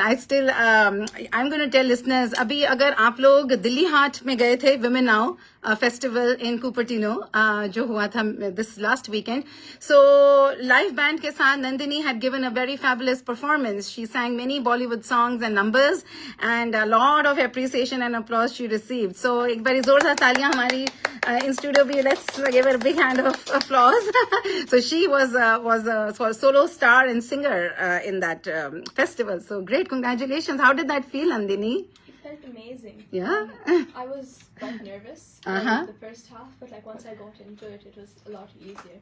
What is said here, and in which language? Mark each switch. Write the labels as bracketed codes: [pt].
[en] I'm going to tell listeners, [hi] अभी अगर आप लोग दिल्ली हाट में गए थे, Women Now, [en] festival in Cupertino, [hi] जो हुआ था [en] this last weekend. So live band के साथ Nandini had given a very fabulous performance. She sang many Bollywood songs and numbers, and a lot of appreciation and applause she received. [hi] So एक बारी जोरदार तालियां हमारी [en] in studio [hi] भी. [en] Let's give her a big hand of applause. So she was a solo star and singer in that festival. So great, congratulations. How did that feel, Nandini? It felt amazing. Yeah. I was quite nervous the first half, but like once I got into it, it was a lot easier.